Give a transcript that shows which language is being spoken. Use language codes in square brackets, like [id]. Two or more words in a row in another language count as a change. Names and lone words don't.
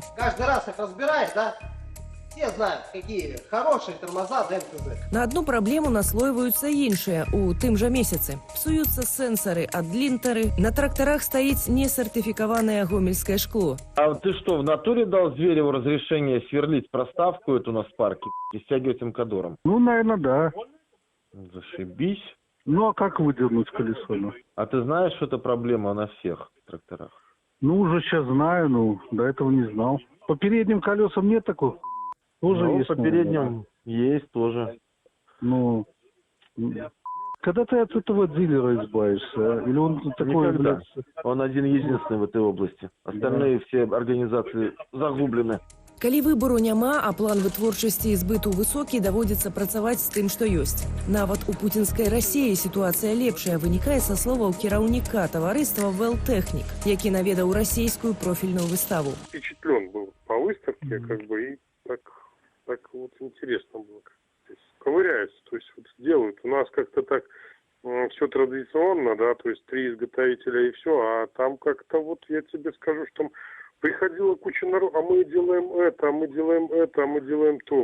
[ru] Каждый раз их разбираешь, да? Все знают, какие хорошие тормоза для МТЗ. [be] На одну праблему наслойваюцца іншыя у тым жа месяцы. Псуюцца сэнсары ад лінтары, на трактарах стаіць несертыфікаванае гомельскае шкло. [ru] А ты что, в натуре дал Звереву разрешение сверлить проставку эту на спарке и стягивать МКДором? Ну, наверное, да. Зашибись. Ну, а как выдернуть колесо? А ты знаешь, что это проблема на всех тракторах? Ну, уже сейчас знаю, ну, до этого не знал. По передним колесам нет такой хуйни? Тоже Ну, есть, по наверное, передним есть тоже. да? Ну, когда ты от этого дилера избавишься? А? Или он такой, Никогда. блядь, Он один единственный в этой области. Остальные все организации загублены. [be] Калі выбару няма, а план вытворчасці і збыту высокі, даводзіцца працаваць з тым, што ёсць. Нават у пуцінскай Расіі сітуацыя лепшая вынікае са словаў кіраўніка таварыства «Велтехнік», які наведаў расійскую профільную выставу. [ru] Впечатлен был по выставке, как бы, и так вот интересно было. То есть ковыряются, то есть вот делают. У нас как-то так все традиционно, да, то есть 3 изготовителя и все, а там как-то вот я тебе скажу, что приходила куча народу, а мы делаем это, а мы делаем это, а мы делаем то.